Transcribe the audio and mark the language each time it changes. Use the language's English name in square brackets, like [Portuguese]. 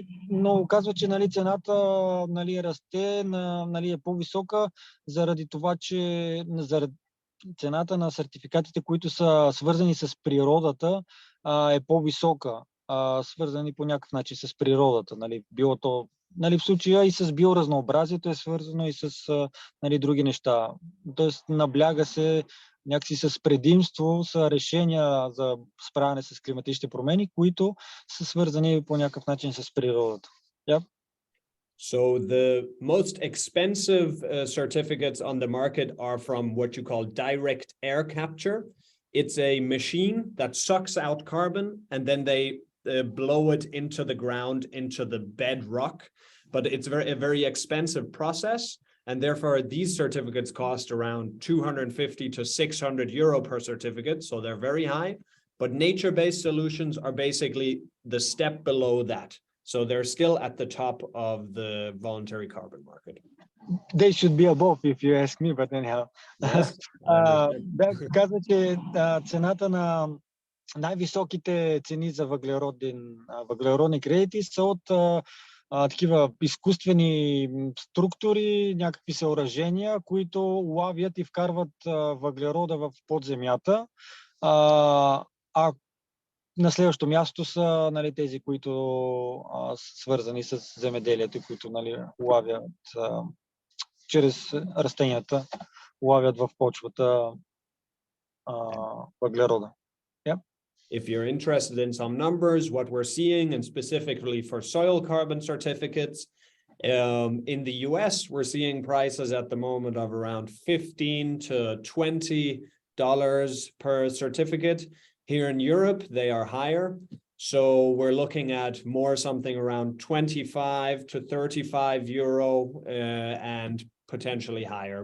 [Bulgarian] но казва, че, нали, цената, нали, расте, нали, е по-висока заради това, че заради цената на сертификатите, които са свързани с природата, е по-висока, свързани по някакъв начин с природата, нали, било то, нали, в случая и с биоразнообразието е свързано и с, нали, други неща. Тоест набляга се някакси с предимство са решения за справяне с климатичните промени, които са свързани по някакъв начин с природата. [English] Yep. So the most expensive certificates on the market are from what you call direct air capture. It's a machine that sucks out carbon and then they blow it into the ground, into the bedrock. But it's a very expensive process. And therefore, these certificates cost around 250 to 600 euro per certificate. So they're very high. But nature-based solutions are basically the step below that. So they're still at the top of the voluntary carbon market. They should be above, if you ask me, but anyhow. Yes. [Bulgarian] Казва, че цената на най-високите цени за въглеродни кредити са от такива изкуствени структури, някакви съоръжения, които лавят и вкарват въглерода в подземята. А на следващо място са, нали, тези, които са свързани с земеделието, които, нали, лавят чрез растенията, лавят в почвата въглерода. [English] Yep. If you're interested in some numbers, what we're seeing, and specifically for soil carbon certificates, in the US, we're seeing prices at the moment of around $15 to $20 per certificate. Here in Europe, they are higher. So we're looking at more something around 25 to 35 euro and potentially higher.